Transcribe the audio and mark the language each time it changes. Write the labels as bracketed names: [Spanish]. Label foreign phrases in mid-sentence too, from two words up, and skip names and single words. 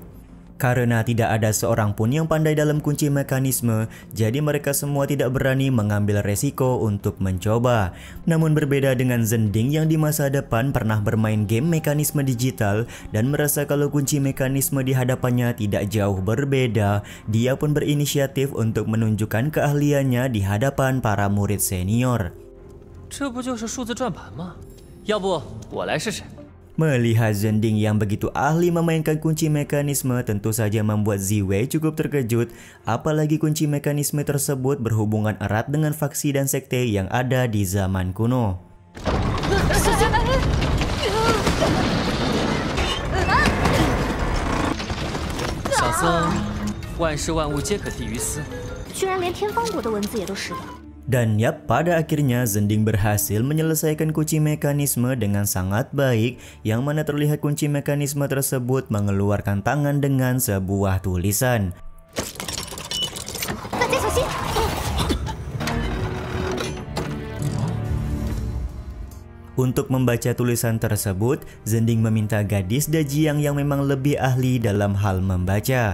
[Indonesian] Karena tidak ada seorang pun yang pandai dalam kunci mekanisme, jadi mereka semua tidak berani mengambil resiko untuk mencoba. Namun berbeda dengan Zhending yang di masa depan pernah bermain game mekanisme digital dan merasa kalau kunci mekanisme di hadapannya tidak jauh berbeda, dia pun berinisiatif untuk menunjukkan keahliannya di hadapan para murid senior. [Chinese] 这不就是数字转盘吗？要不我来试试。 [Indonesian] Melihat Zhending yang begitu ahli memainkan kunci mekanisme tentu saja membuat Ziwei cukup terkejut, apalagi kunci mekanisme tersebut berhubungan erat dengan faksi dan sekte yang ada di zaman kuno. [Chinese] 小僧，万事万物皆可替于斯。居然连天方国的文字也都识得。 [Indonesian] Dan yap, pada akhirnya Zhending berhasil menyelesaikan kunci mekanisme dengan sangat baik, yang mana terlihat kunci mekanisme tersebut mengeluarkan tangan dengan sebuah tulisan. Untuk membaca tulisan tersebut, Zhending meminta gadis Dajiang yang memang lebih ahli dalam hal membaca.